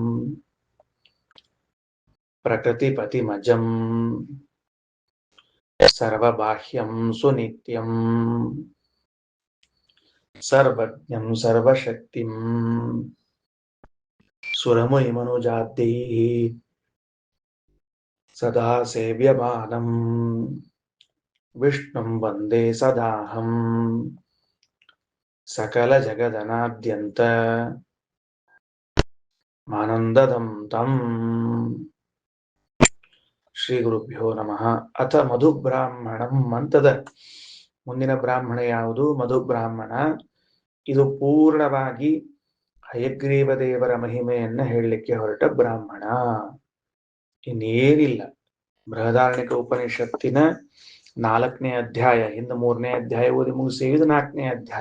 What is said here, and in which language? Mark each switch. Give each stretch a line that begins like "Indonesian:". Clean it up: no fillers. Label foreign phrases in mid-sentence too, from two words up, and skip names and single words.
Sanskrit: ಪ್ರಕೃತಿಪತಿಮಜಂ ಸರ್ವಬಾಹ್ಯಂ ಸುನಿತ್ಯಂ ಸರ್ವಜ್ಞಂ ಸರ್ವಶಕ್ತಿಂ ಸುರಮುನಿಮನುಜಾದ್ಯೈಃ ಸದಾ ಸೇವ್ಯಮಾನಂ ವಿಷ್ಣುಂ ವಂದೇ ಸದಾಹಂ ಸಕಲ ಜಗದನಾದ್ಯಂತ ಮಾನಂದದಂ ತಂ. ಶ್ರೀ ಗುರುಭ್ಯೋ ನಮಃ. ಅಥ ಮಧುಬ್ರಾಹ್ಮಣಂ
Kannada: ಅಂತದ ಮುಂದಿನ ಬ್ರಾಹ್ಮಣ ಯಾವುದು? ಮಧುಬ್ರಾಹ್ಮಣ. ಇದು ಪೂರ್ಣವಾಗಿ ಹಯಗ್ರೀವ ದೇವರ ಮಹಿಮೆಯನ್ನ ಹೇಳಲಿಕ್ಕೆ ಹೊರಟ ಬ್ರಾಹ್ಮಣ, ಇನ್ನೇನಿಲ್ಲ. ಬೃಹದಾರಣ್ಯಕ ಉಪನಿಷತ್ತಿನ 4ನೇ ಅಧ್ಯಾಯ, ಹಿಂದೆ 3ನೇ ಅಧ್ಯಾಯ ಓದಿ ಮುಗಿಸಿ, ಇದು 4ನೇ ಅಧ್ಯಾಯ.